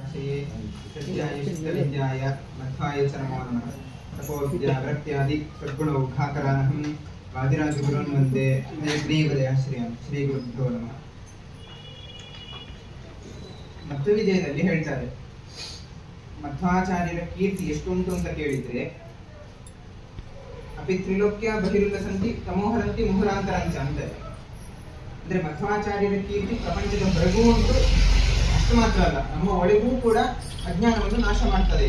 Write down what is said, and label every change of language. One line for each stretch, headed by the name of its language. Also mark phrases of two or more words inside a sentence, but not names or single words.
Sanskrit: विषये सत्याय शुद्धविद्याय मध्वाय च नमो नमः। तपोविद्या वृत्त्यादि सद्गुणौ घाकरानहं वादिराजगुरून् वन्दे हयग्रीवदयाश्रयं ಶ್ರೀಗುರುಭ್ಯೋ ನಮಃ।
Kannada: ಮಧ್ವವಿಜಯದಲ್ಲಿ ಹೇಳ್ತಾರೆ, ಮಧ್ವಾಚಾರ್ಯರ ಕೀರ್ತಿ ಎಷ್ಟುಂಟು ಅಂತ ಕೇಳಿದ್ರೆ,
Sanskrit: ಅಪಿ ತ್ರಿಲೋಕ್ಯ ಬಹಿರುಲ್ಲ ಸಂತಿ ತಮೋಹರಂತಿ ಮುಹುರಾಂತರಂಚ
Kannada: ಅಂತಾರೆ. ಅಂದ್ರೆ ಮಧ್ವಾಚಾರ್ಯರ ಕೀರ್ತಿ ಪ್ರಪಂಚದ ಹೊರಗೂ ಉಂಟು, ಅಷ್ಟು ಮಾತ್ರ ಅಲ್ಲ ನಮ್ಮ ಒಳಗೂ ಕೂಡ ಅಜ್ಞಾನವನ್ನು ನಾಶ ಮಾಡ್ತದೆ.